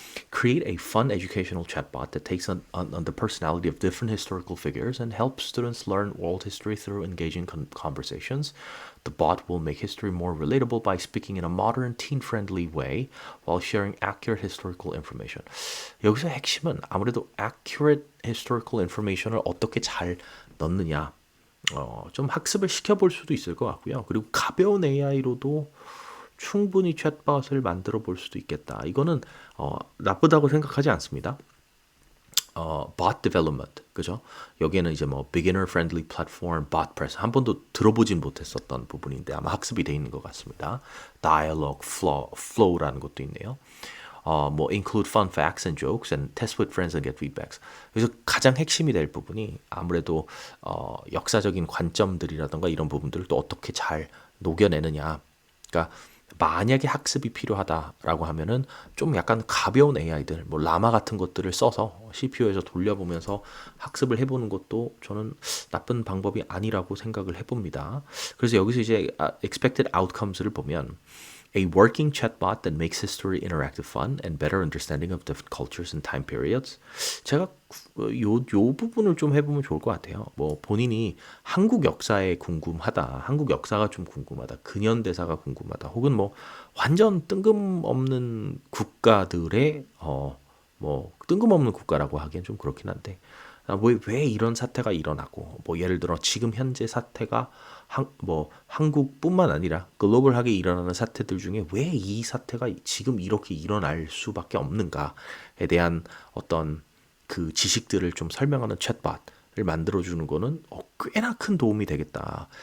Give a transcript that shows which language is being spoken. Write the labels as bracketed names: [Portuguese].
[English] Create a fun educational chatbot that takes on the personality of different historical figures and helps students learn world history through engaging conversations. The bot will make history more relatable by speaking in a modern, teen-friendly way while sharing accurate historical information. [Korean] 여기서 핵심은 아무래도 [English] accurate historical information [Korean] 을 어떻게 잘 넣느냐. 좀 학습을 시켜볼 수도 있을 것 같고요. 그리고 가벼운 AI로도 충분히 챗봇을 만들어 볼 수도 있겠다. 이거는 나쁘다고 생각하지 않습니다. bot development, 그죠? 여기에는 이제 뭐 [English] beginner friendly platform, [Korean] bot press 한 번도 들어보진 못했었던 부분인데 아마 학습이 돼 있는 것 같습니다. dialogue, flow라는 것도 있네요. [English] 뭐 include fun facts and jokes and test with friends and get feedbacks. [Korean] 그래서 가장 핵심이 될 부분이 아무래도 역사적인 관점들이라던가 이런 부분들을 또 어떻게 잘 녹여내느냐. 그러니까 만약에 학습이 필요하다라고 하면은 좀 약간 가벼운 AI들, 뭐 라마 같은 것들을 써서 CPU에서 돌려보면서 학습을 해보는 것도 저는 나쁜 방법이 아니라고 생각을 해봅니다. 그래서 여기서 이제 [English] expected outcomes를 보면 A working chatbot that makes history interactive fun and better understanding of different cultures and time periods. [Korean] 제가 요 부분을 좀 해보면 좋을 것 같아요. 뭐 본인이 한국 역사에 궁금하다, 한국 역사가 좀 궁금하다, 근현대사가 궁금하다, 혹은 뭐 완전 뜬금없는 국가들의 뭐 뜬금없는 국가라고 하기엔 좀 그렇긴 한데 왜 이런 사태가 일어나고 뭐 예를 들어 지금 현재 사태가 뭐 한국뿐만 아니라 글로벌하게 일어나는 사태들 중에 왜 이 사태가 지금 이렇게 일어날 수밖에 없는가에 대한 어떤 그 지식들을 좀 설명하는 챗봇을 만들어주는 거는 꽤나 큰 도움이 되겠다.